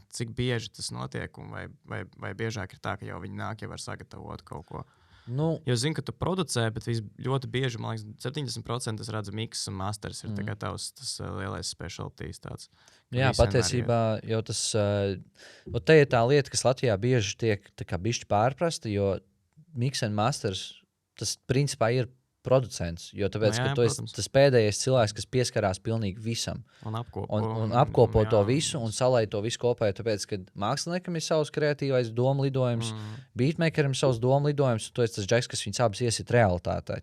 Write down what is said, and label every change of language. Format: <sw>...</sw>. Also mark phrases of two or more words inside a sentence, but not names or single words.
<lv>Cik bieži tas notiek, un vai biežāk ir tā, ka jau viņi nāk, jau var sagatavot kaut ko? Jo zinu, ka tu producē, bet ļoti bieži, man liekas, 70% es redzu miks un masters ir tā kā tavs tas lielais specialties tāds. Jā, patiesībā jau tas, te ir tā lieta, kas Latvijā bieži tiek tā kā bišķi pārprasta, jo</lv> <en>mix and masters,</en> <lv>tas principā ir producents, jo tāpēc, ka tu esi tas pēdējais cilvēks, kas pieskarās pilnīgi visam. Un apkopo to visu un salai to visu kopā, tāpēc, ka māksliniekam ir savs kreatīvais domu lidojums, beatmakeram ir savs domu lidojums, un tu esi tas džeks, kas viņus abas iesit realitātē.</lv>